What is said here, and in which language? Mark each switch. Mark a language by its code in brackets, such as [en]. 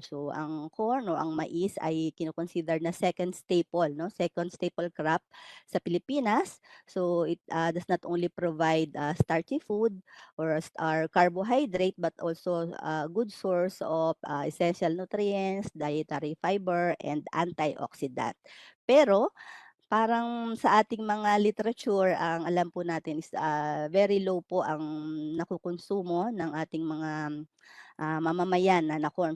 [tl] So ang corn o ang mais ay kino-consider na second staple, no? [en] Second staple crop [tl] sa Pilipinas. [en] So it does not only provide starchy food or carbohydrate, but also a good source of essential nutrients, dietary fiber, and antioxidant. [tl] Pero parang sa ating mga literature, ang alam po natin is, [en] very low [tl] po ang nakukonsumo ng ating mga, mamamayan na corn.